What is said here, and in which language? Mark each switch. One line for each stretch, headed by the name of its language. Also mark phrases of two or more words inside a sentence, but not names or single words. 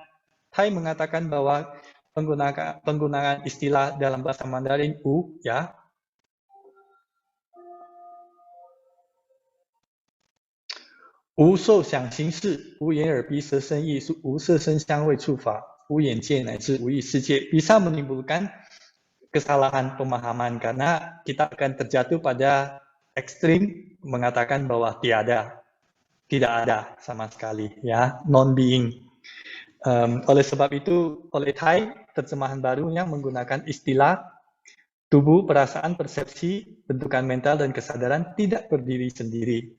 Indonesian: Thai mengatakan bahwa penggunaan istilah dalam bahasa Mandarin "u" ya, "
Chinese: 无受想行识，无眼耳鼻舌身意，无色声香味触法，无眼界乃至无意世界"
Indonesian: bisa menimbulkan kesalahan pemahaman karena kita akan terjatuh pada ekstrim mengatakan bahwa tidak ada sama sekali, ya, non-being. Oleh sebab itu, oleh Thai, terjemahan barunya menggunakan istilah tubuh, perasaan, persepsi, bentukan mental, dan kesadaran tidak berdiri sendiri.